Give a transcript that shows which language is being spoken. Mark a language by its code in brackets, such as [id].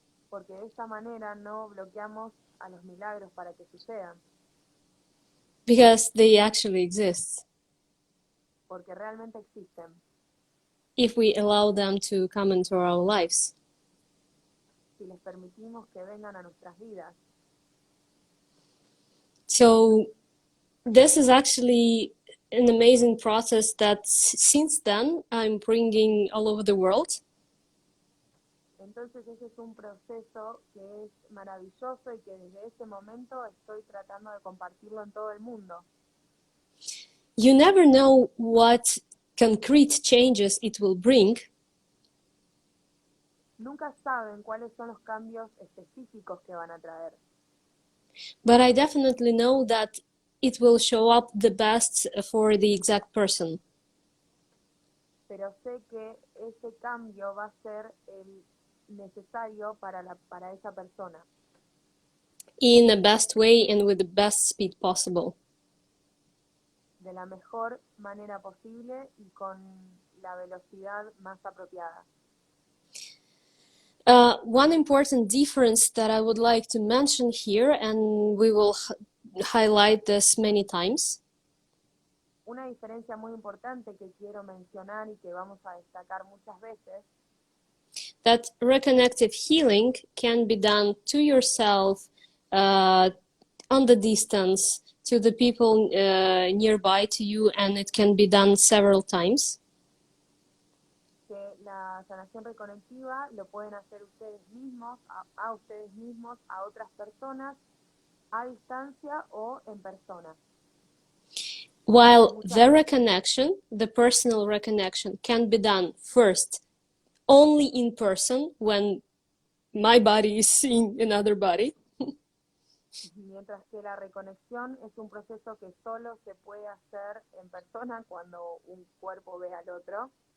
[es] Porque de esta manera no bloqueamos a los milagros para que sucedan. [en] Because they actually exist. [es] Porque realmente existen. [en] If we allow them to come into our lives. [es] Si les permitimos que vengan a nuestras vidas. [en] So this is actually an amazing process that since then I'm bringing all over the world. [es] Entonces ese es un proceso que es maravilloso y que desde ese momento estoy tratando de compartirlo en todo el mundo. [en] You never know what concrete changes it will bring. [es] Nunca saben cuáles son los cambios específicos que van a traer. [en] But I definitely know that it will show up the best for the exact person. [es] Pero sé que ese cambio va a ser el necesario para esa persona. [en] In the best way and with the best speed possible. [es] De la mejor manera posible y con la velocidad más apropiada. [en] One important difference that I would like to mention here, and we will highlight this many times. [es] Una diferencia muy importante que quiero mencionar y que vamos a destacar muchas veces. [en] That reconnective healing can be done to yourself, on the distance, to the people nearby to you, and it can be done several times. [es] Que la sanación reconectiva lo pueden hacer ustedes mismos, a ustedes mismos, a otras personas, a distancia o en persona. [en] While the reconnection, the personal reconnection, can be done first only in person when my body is seeing another body. [es] Mientras que la reconexión es un proceso que solo se puede hacer en persona cuando un cuerpo ve al otro.